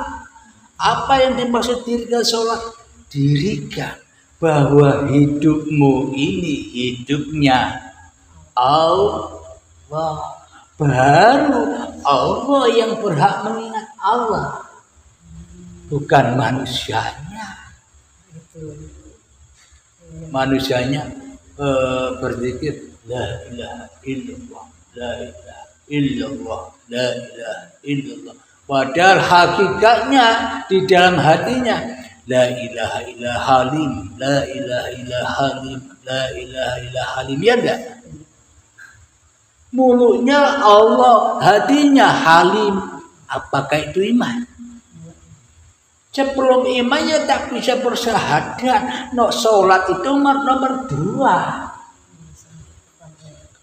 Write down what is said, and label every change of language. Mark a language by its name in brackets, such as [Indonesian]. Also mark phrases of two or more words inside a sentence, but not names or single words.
[Indonesian] Apa yang dimaksud dirikan sholat? Dirikan bahwa hidupmu ini hidupnya Allah. Baru Allah yang berhak mengingat Allah, bukan manusianya. Manusianya berzikir [Arabic] la ilaha illallah, la ilaha illallah, la ilaha illallah. [Indonesian] Padahal hakikatnya di dalam hatinya [Arabic] la ilaha illa halim, la ilaha illa halim, la ilaha illa halim. [Indonesian] Ya enggak? Mulutnya Allah, hatinya halim. Apakah itu iman? Sebelum iman ya tak bisa bersyahadat. No, sholat itu nomor 2.